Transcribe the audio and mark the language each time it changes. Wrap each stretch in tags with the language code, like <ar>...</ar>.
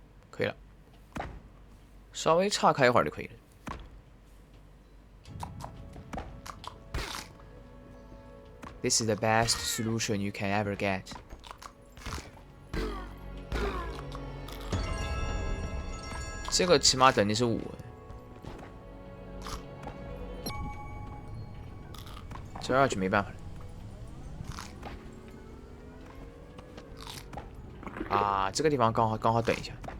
<zh>可以了，稍微岔开一会儿就可以了。</zh> <en>This is the best solution you can ever get.</en> <zh>这个起码等级是5，这2就没办法了。啊，这个地方刚好等一下。</zh>